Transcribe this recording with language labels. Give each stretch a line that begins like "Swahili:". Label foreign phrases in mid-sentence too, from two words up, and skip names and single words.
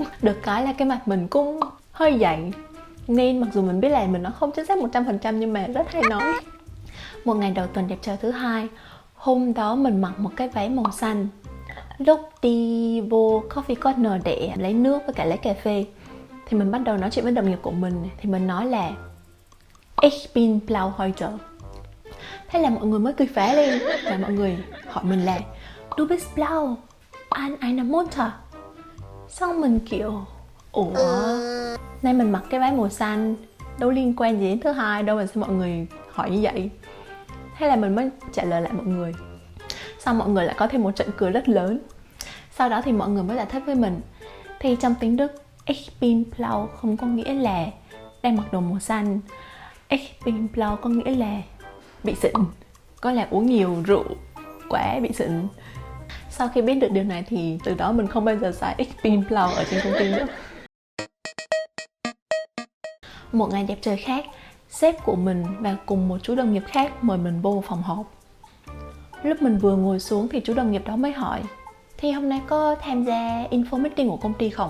Vietnamese: Được cái là cái mặt mình cũng hơi dày, nên mặc dù mình biết là mình nói không chính xác 100% nhưng mà rất hay nói. Một ngày đầu tuần đẹp trời thứ hai, hôm đó mình mặc một cái váy màu xanh. Lúc đi vô
English: coffee corner
Vietnamese: để lấy nước với cả lấy cà phê thì mình bắt đầu nói chuyện với đồng nghiệp của mình. Thì mình nói là
German: Ich bin blau heute.
Vietnamese: Thế là mọi người mới cười phá lên và mọi người hỏi mình là
German: Du bist blau an einer Mutter.
Vietnamese: Xong mình kiểu ủa, nay mình mặc cái váy màu xanh đâu liên quan gì đến thứ hai đâu mà sao mọi người hỏi như vậy. Thế là mình mới trả lời lại mọi người. Xong mọi người lại có thêm một trận cười rất lớn. Sau đó thì mọi người mới giải thích với mình thì trong tiếng Đức
German: Ich bin blau
Vietnamese: không có nghĩa là đang mặc đồ màu xanh.
German: Ich bin blau
Vietnamese: có nghĩa là bị xịn, có là uống nhiều rượu quá bị xịn. Sau khi biết được điều này thì từ đó mình không bao giờ xài
German: Ich bin blau
Vietnamese: ở trên công ty nữa. Một ngày đẹp trời khác, sếp của mình và cùng một chú đồng nghiệp khác mời mình vô phòng họp. Lúc mình vừa ngồi xuống thì chú đồng nghiệp đó mới hỏi: Thì hôm nay có tham gia
English: info meeting
Vietnamese: của công ty không?